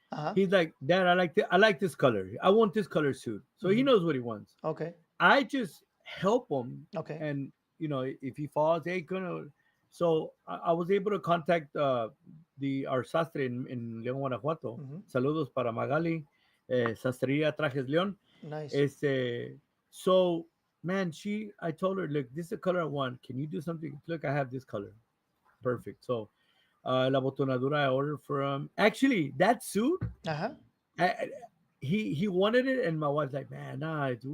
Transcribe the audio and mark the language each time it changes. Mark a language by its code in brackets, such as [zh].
[en] Uh huh. he's like, Dad, I like this color. I want this color suit. So he Hmm. knows what he wants. Okay. I just help him, Okay. and if he falls, hey, gonna. So I was able to contact the our sastre in León, Guanajuato. Hmm. [es] Saludos para Magali, Sastrería Trajes León. [en] Nice. Este, so man, I told her, look, this is the color I want. Can you do something? Look, I have this color. Perfect. So la botonadura I ordered from. Actually, that suit, Uh huh. I, he wanted it, and my wife's like, man, nah.